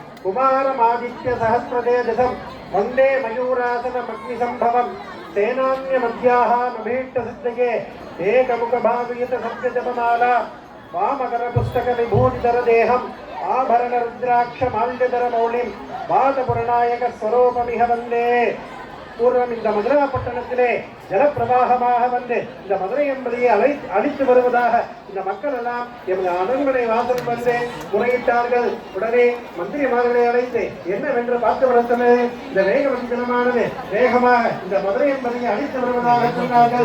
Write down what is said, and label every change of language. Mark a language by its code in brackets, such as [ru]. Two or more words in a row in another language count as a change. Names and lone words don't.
[sa] कुमारमादित्यसहस्रतेजसं वन्दे मयूरासनमग्निसम्भवं सेनान्यमध्याः नभीष्टसिद्धये एकमुखभावितसत्यजपमाला वामकरपुस्तकविभूतिधरदेहम् आभरणरुद्राक्षमाल्यधरमौलिं वादपुरनायकस्वरूपमिह वन्दे [ta] பூர்வம் இந்த மதுரா பட்டணத்திலே ஜலப்பிரவாகமாக வந்து இந்த மதுரை என்பதையே அழித்து வருவதாக இந்த மக்கள் எல்லாம் எமது அரண்மனை வாசல் வந்து முறையிட்டார்கள். உடனே மந்திரிமார்களை அழைத்து என்னவென்று பார்த்து வருத்தனது இந்த வேகவஞ்சனமானது வேகமாக இந்த மதுரை என்பதையே அழித்து வருவதாக சொன்னார்கள்.